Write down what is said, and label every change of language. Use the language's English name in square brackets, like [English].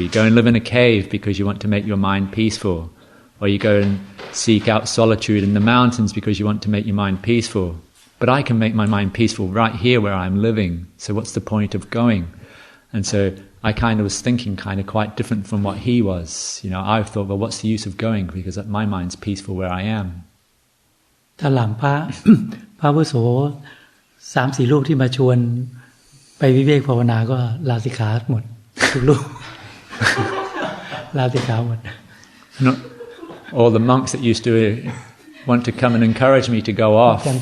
[English] You go and live in a cave because you want to make your mind peaceful. Or you go and seek out solitude in the mountains because you want to make your mind peaceful. But I can make my mind peaceful right here where I'm living. So what's the point of going? And so I kind of was thinking kind of quite different from what he was. I thought, well, what's the use of going? Because my mind's peaceful where I am. [Thai] ถ้าหลังพระ พระอาวุโส 3-4 รูปที่มาชวนไปวิเวกภาวนาก็ลาสิกขาหมดทุกรูป ลาสิกขาหมด [English] All the monks that used to want to come and encourage me to go off